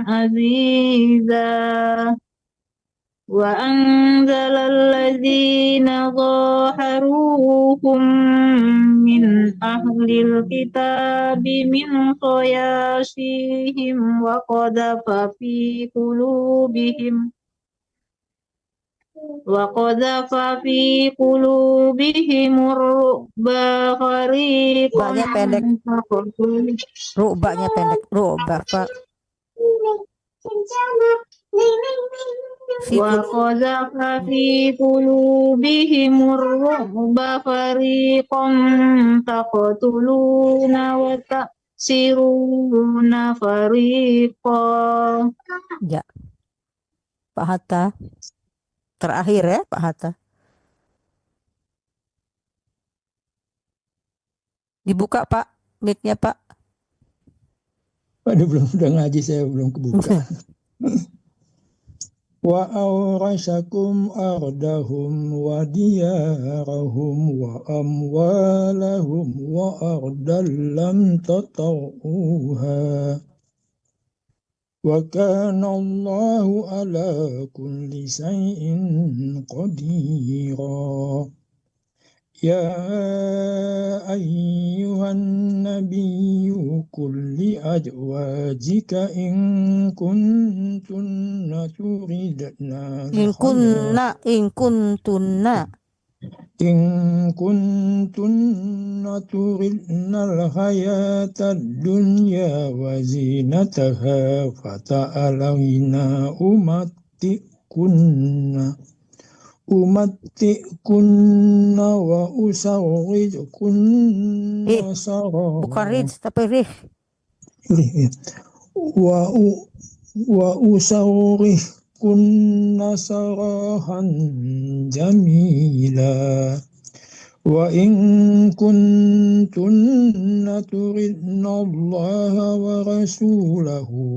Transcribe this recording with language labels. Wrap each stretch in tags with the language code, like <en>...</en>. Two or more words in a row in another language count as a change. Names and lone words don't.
<ar>عزيزا وأنزل الذين ظاهروهم من أهل الكتاب من صياصيهم وقذف في قلوبهم الرعب فريقا</ar> <id>Ru'banya pendek. Ru'ba Pak.</id> <ar>وقذف في قلوبهم الرعب فريقا تقتلون وتأسرون فريقا.</ar> <id>Ya. Pak Hatta. Terakhir ya Pak Hatta. Dibuka Pak, mic-nya Pak. Waduh, udah ngaji saya belum kebuka.</id> <ar>وأورثكم أرضهم وديارهم وأموالهم وأرضا لم تطئوها وكان الله على كل شيء قديرا يا أيها النبي قل لأزواجك إن كنتن تردن إن كنتن الحياة الدنيا وزينتها فتعالينا أمتئكن وأسرحكن</ar> <id>bukan rid tapi rih.</id> <ar>وأسرحكن سراحا جميلا وإن كنتن تردن الله ورسوله</ar>